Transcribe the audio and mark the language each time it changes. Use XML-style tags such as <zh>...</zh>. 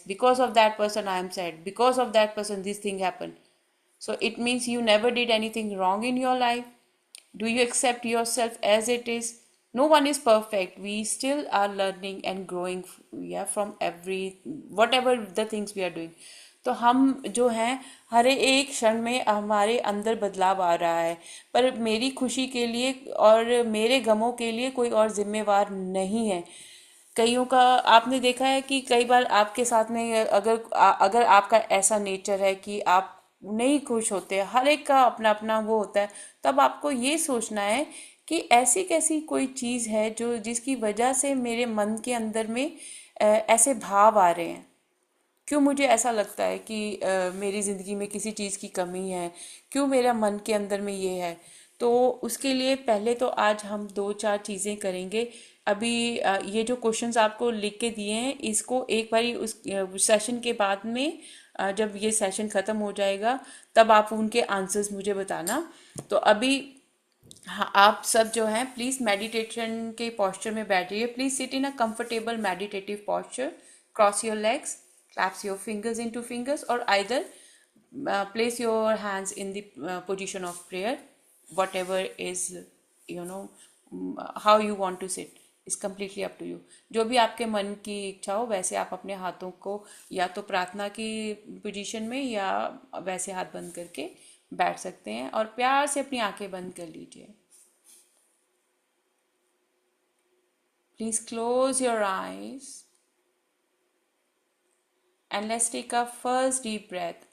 <en>Because of that person I am sad, because of that person this thing happened. So it means you never did anything wrong in your life. Do you accept yourself as it is? No one is perfect. We still are learning and growing, yeah, from every whatever the things we are doing.</en> <hi>तो हम जो हैं हर एक क्षण में हमारे अंदर बदलाव आ रहा है, पर मेरी खुशी के लिए और मेरे गमों के लिए कोई और जिम्मेवार नहीं है। कईयों का आपने देखा है कि कई बार आपके साथ में अगर आपका ऐसा नेचर है कि आप नहीं खुश होते, हर एक का अपना अपना वो होता है, तब आपको ये सोचना है कि ऐसी कैसी कोई चीज़ है जो जिसकी वजह से मेरे मन के अंदर में ऐसे भाव आ रहे हैं। क्यों मुझे ऐसा लगता है कि मेरी ज़िंदगी में किसी चीज़ की कमी है, क्यों मेरा मन के अंदर में ये है। तो उसके लिए पहले तो आज हम दो चार चीज़ें करेंगे। अभी ये जो क्वेश्चंस आपको लिख के दिए हैं, इसको एक बारी उस सेशन के बाद में जब ये सेशन ख़त्म हो जाएगा तब आप उनके आंसर्स मुझे बताना। तो अभी हाँ, आप सब जो हैं प्लीज़ मेडिटेशन के पोस्चर में बैठिए।</hi> <en>Please sit in a comfortable meditative posture, cross your legs, clasp your fingers into fingers, or either place your hands in the position of prayer. Whatever is, you know, how you want to sit is completely up to you.</en> <hi>जो भी आपके मन की इच्छा हो वैसे आप अपने हाथों को या तो प्रार्थना की पोजीशन में या वैसे हाथ बंद करके बैठ सकते हैं, और प्यार से अपनी आंखें बंद कर लीजिए।</hi> <en>Please close your eyes and let's take a first deep breath.</en>